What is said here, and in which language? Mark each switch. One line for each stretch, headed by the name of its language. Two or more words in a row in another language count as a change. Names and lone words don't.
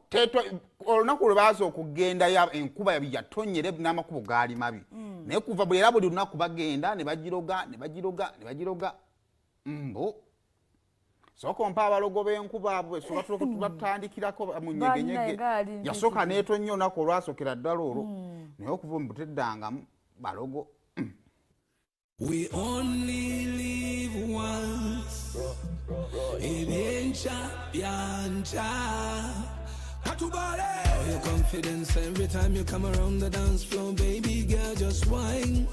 Ganda: olunaku lwe baaza okugenda enkuba yatonyere n'amakubo gaali mabi naye kuva buli era buli lunaku bagenda ne bagiroga mbu sooka ompa abalogo b'enkuba abo batandikirako mu nyegenyege yasooka n'etonya olunaku olwasookera ddala olwo naye okuva mu buteddangamu balogo.
English: We only live once. Show your confidence every time you come around the dance floor, baby girl, just whine.